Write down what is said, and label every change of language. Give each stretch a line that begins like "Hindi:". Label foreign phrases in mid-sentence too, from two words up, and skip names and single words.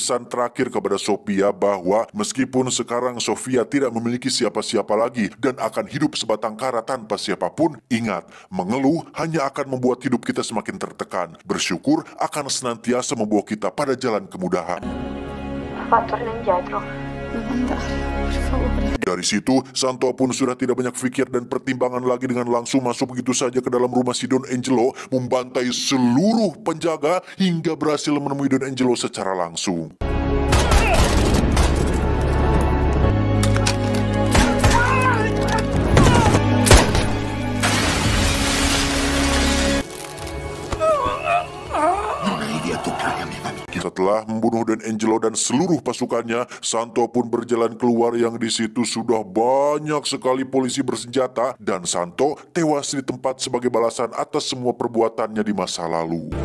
Indonesian: pesan terakhir kepada Sophia bahwa meskipun sekarang Sophia tidak memiliki siapa-siapa lagi dan akan hidup sebatang kara tanpa siapapun, ingat, mengeluh hanya akan membuat hidup kita semakin tertekan. Bersyukur akan senantiasa membawa kita pada jalan kemudahan.
Italian: Papà, torna indietro. Non andare, per favore.
Indonesian: Dari situ, Santo pun sudah tidak banyak pikir dan pertimbangan lagi dengan langsung masuk begitu saja ke dalam rumah si Don Angelo, membantai seluruh penjaga hingga berhasil menemui Don Angelo secara langsung. Setelah membunuh Don Angelo dan seluruh pasukannya, Santo pun berjalan keluar yang di situ sudah banyak sekali polisi bersenjata dan Santo tewas di tempat sebagai balasan atas semua perbuatannya di masa lalu.